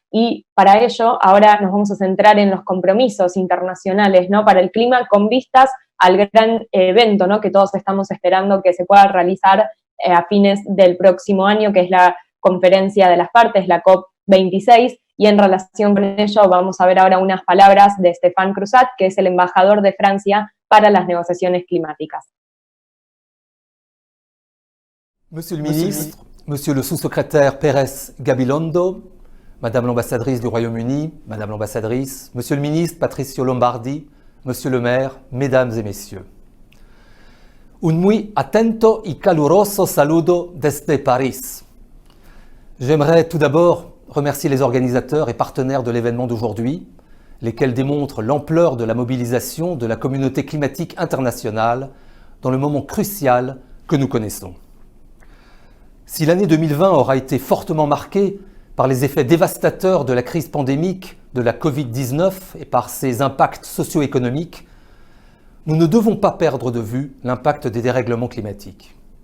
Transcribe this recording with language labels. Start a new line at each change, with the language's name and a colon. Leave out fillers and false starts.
Spanish: Y para ello, ahora nos vamos a centrar en los compromisos internacionales, ¿no?, para el clima, con vistas al gran evento, ¿no?, que todos estamos esperando que se pueda realizar a fines del próximo año, que es la Conferencia de las Partes, la COP26, y en relación con ello vamos a ver ahora unas palabras de Stéphane Cruzat, que es el embajador de Francia para las negociaciones climáticas.
French: Monsieur le ministre, monsieur le sous-secrétaire Pérez Gabilondo, madame l'ambassadrice du Royaume-Uni, madame l'ambassadrice, monsieur le ministre Patricio Lombardi, monsieur le maire, mesdames et messieurs.
Spanish: Un muy atento y caluroso saludo desde París.
French: J'aimerais tout d'abord remercier les organisateurs et partenaires de l'événement d'aujourd'hui, lesquels démontrent l'ampleur de la mobilisation de la communauté climatique internationale dans le moment crucial que nous connaissons. Si l'année 2020 aura été fortement marquée par les effets dévastateurs de la crise pandémique de la Covid-19 et par ses impacts socio-économiques, nous ne devons pas perdre de vue l'impact des dérèglements climatiques.